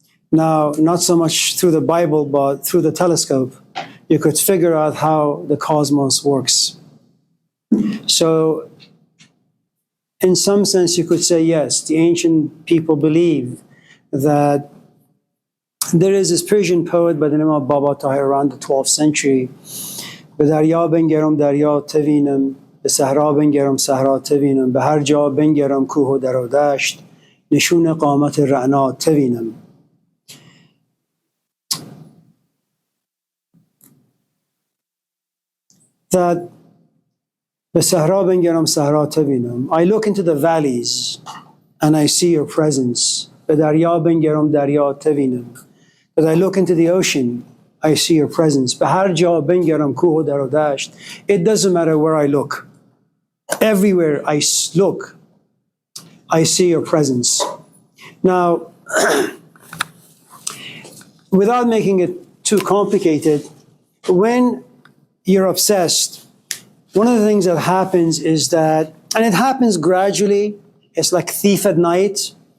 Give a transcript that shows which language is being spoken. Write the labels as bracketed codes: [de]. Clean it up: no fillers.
[en] Now, not so much through the Bible, but through the telescope, you could figure out how the cosmos works. So, in some sense, you could say, yes, the ancient people believed that there is this Persian poet by the name of Baba Tahir around the 12th century. [fa] به دریا بنگرم دریا توینم به صحرا بنگرم صحرا توینم به هر جا بنگرم کوه و در و دشت نشون قامت رعنا توینم. [en] That [fa] به صحرا بنگرم صحرا توینم. [en] I look into the valleys and I see your presence. [fa] به دریا بنگرم دریا توینم. [en] But I look into the ocean I see your presence. [fa] به هر جا بنگرم کوه و در و دشت. [en] It doesn't matter where I look. Everywhere I look, I see your presence. Now, without making it too complicated, when you're obsessed, one of the things that happens is that, and it happens gradually, it's like thief at night.